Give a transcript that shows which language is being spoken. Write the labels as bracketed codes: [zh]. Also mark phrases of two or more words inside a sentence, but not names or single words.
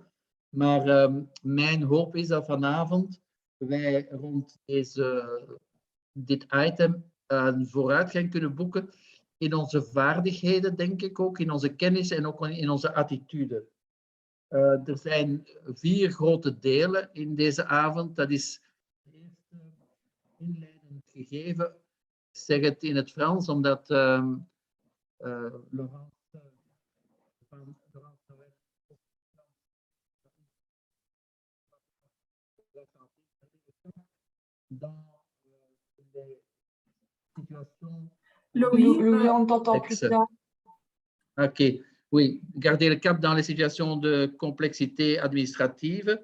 [nl] Maar mijn hoop is dat vanavond wij rond dit item een vooruitgang kunnen boeken in onze vaardigheden, denk ik ook, in onze kennis en ook in onze attitude. Er zijn 4 grote delen in deze avond. Dat is het eerste inleidend gegeven. Ik zeg het in het Frans, omdat Laurence van [fr] Oui, on t'entend plus tard. Ok, oui, garder le cap dans les situations de complexité administrative.